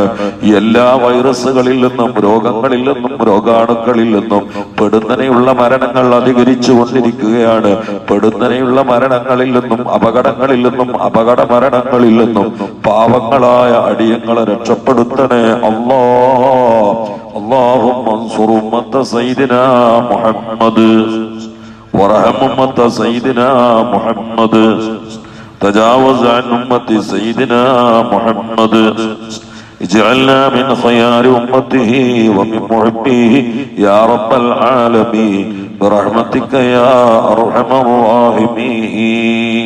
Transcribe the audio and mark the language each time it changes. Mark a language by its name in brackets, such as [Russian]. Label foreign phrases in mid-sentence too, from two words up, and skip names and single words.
[Malayalam] എല്ലാ വൈറസുകളിൽ നിന്നും രോഗങ്ങളിൽ നിന്നും രോഗാണുക്കളിൽ നിന്നും പെടുന്നനെയുള്ള മരണങ്ങൾ അധികരിച്ചു കൊണ്ടിരിക്കുകയാണ്. പെടുന്നനെയുള്ള മരണങ്ങളിൽ നിന്നും അപകടങ്ങളിൽ നിന്നും അപകട മരണങ്ങളിൽ നിന്നും പാവങ്ങളായ അടിയങ്ങളെ രക്ഷപ്പെടുത്തണേ അല്ലാ. [Arabic] اللهم انصر أمة سيدنا محمد وارحم أمة سيدنا محمد تجاوز عن أمة سيدنا محمد اجعلنا من خيار أمته ومن محبيه يا رب العالمين برحمتك يا أرحم الراحمين.